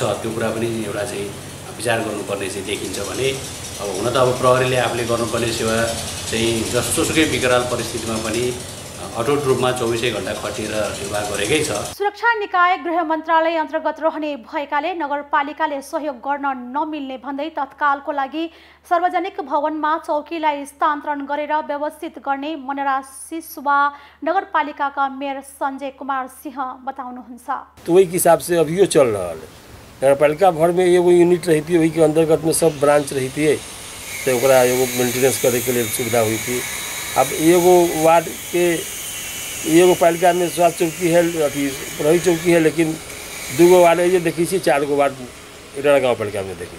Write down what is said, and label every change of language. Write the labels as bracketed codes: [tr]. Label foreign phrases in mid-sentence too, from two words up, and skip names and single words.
[ne] त्यो कुरा पनि एउटा चाहिँ विचार गर्नुपर्ने चाहिँ देखिन्छ भने अब हुन त अब प्रहरीले आफूले गर्नुपर्ने सेवा चाहिँ जसोसुकै विकराल परिस्थितिमा पनि अटुट रूपमा 24 घण्टा खटिएर निर्वाह गरेकै छ। सुरक्षा निकाय गृह मन्त्रालय अन्तर्गत रहने भएकाले नगरपालिकाले सहयोग गर्न नमिल्ने भन्दै तत्कालको लागि सार्वजनिक भवनमा चौकीलाई स्थानान्तरण गरेर व्यवस्थित गर्ने मनरा सिसुवा नगरपालिकाका मेयर संजय कुमार सिंह बताउनुहुन्छ। [bho] तो वही हिसाब से अभी चल रहा है। नगरपालिका भर में एगो यूनिट रही थी, वही के अंतर्गत में सब ब्रांच रही थी, तो ओकरा एगो मेंटेनेंस करे के लिए सुविधा हुई थी। अब एगो वार्ड के एगो पालिका में स्वास्थ्य चौकी है, अथी प्रहरी चौकी है, लेकिन 2 वार्ड ये देखी 4 वार्ड इटारा गाँव पालिका में देखी।